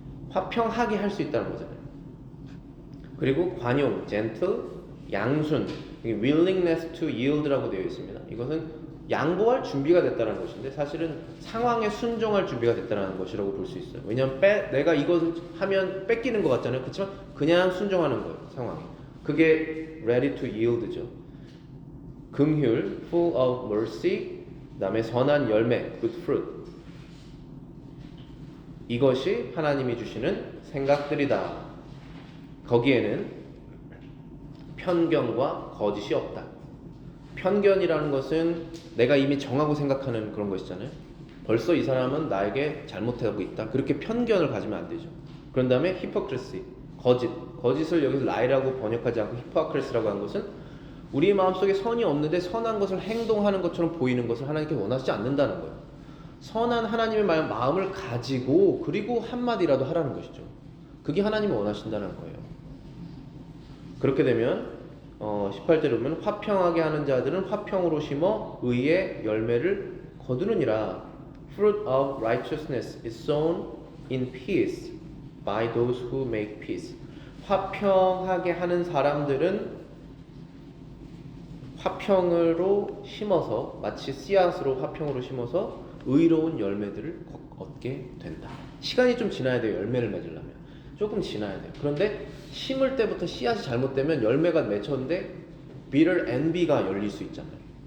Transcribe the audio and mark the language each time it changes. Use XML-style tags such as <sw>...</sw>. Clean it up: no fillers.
<ko>화평하게 할 수 있다는 거잖아요. 그리고 관용, gentle, 양순,</ko> <en>willingness to yield</en> <ko>라고 되어 있습니다. 이것은 양보할 준비가 됐다는 것인데 사실은 상황에 순종할 준비가 됐다는 것이라고 볼 수 있어요. 왜냐하면 내가 이것을 하면 뺏기는 것 같잖아요. 그렇지만 그냥 순종하는 거예요. 상황에. 그게</ko> <en>ready to yield</en> <ko>죠. 긍휼,</ko> <en>full of mercy,</en> <ko>그 다음에 선한 열매,</ko> <en>good fruit.</en> <ko>이것이 하나님이 주시는 생각들이다. 거기에는 편견과 거짓이 없다. 편견이라는 것은 내가 이미 정하고 생각하는 그런 것이잖아요. 벌써 이 사람은 나에게 잘못하고 있다. 그렇게 편견을 가지면 안 되죠. 그런 다음에 hypocrisy, 거짓을 여기서 lie라고 번역하지 않고 hypocrisy라고 한 것은 우리의 마음속에 선이 없는데 선한 것을 행동하는 것처럼 보이는 것을 하나님께 원하시지 않는다는 거예요. 선한 하나님의 마음을 가지고 그리고 한마디라도 하라는 것이죠. 그게 하나님이 원하신다는 거예요. 그렇게 되면 18절에 보면 화평하게 하는 자들은 화평으로 심어 의의 열매를 거두느니라.</ko> <en>Fruit of righteousness is sown in peace by those who make peace.</en> <ko>화평하게 하는 사람들은 화평으로 심어서 마치 씨앗으로 화평으로 심어서 의로운 열매들을 얻게 된다. 시간이 좀 지나야 돼요. 열매를 맺으려면 조금 지나야 돼요. 그런데 심을 때부터 씨앗이 잘못되면 열매가 맺혔는데</ko> <en>bitter envy</en> <ko>가 열릴 수 있잖아요.</ko>